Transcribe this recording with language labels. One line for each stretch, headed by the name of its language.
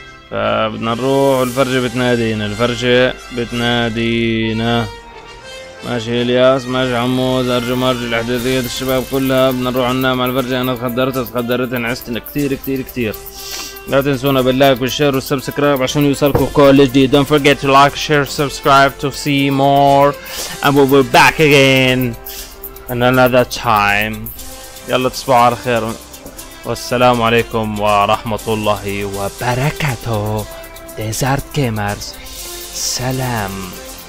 Arabic: فبدنا نروح، الفرشة بتنادينا. ماشي الياس، ماشي حمود، ارجو مرجو الاحداثيات الشباب كلها. بدنا نروح ننام على الفرشة. انا تخدرت نعستنا كثير. لا تنسونا باللايك والشير والسبسكرايب عشان يوصلكم كل جديد.
English: Don't forget to like, share, subscribe to see more, and we'll be back again in another time.
Arabic: يلا تصبحوا على خير، والسلام عليكم ورحمة الله وبركاته. ديزارت جيمرز، سلام.